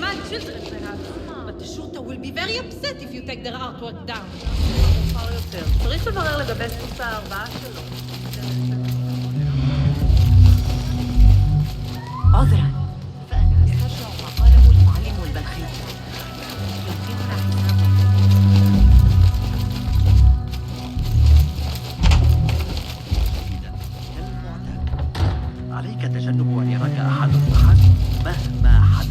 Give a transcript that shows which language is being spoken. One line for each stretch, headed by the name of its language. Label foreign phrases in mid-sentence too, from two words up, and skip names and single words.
English: children, perhaps. But the Shurta will be very upset if you take their artwork down.
Hebrew: מאוחר יותר. צריך לברר לגבי סוס הארבעה שלו. עוזרה,
Arabic: فأنا أسترجع ما قاله المعلم البلخي. يمكننا حسابه. عليك تجنب أن يراك أحد مهما حدث.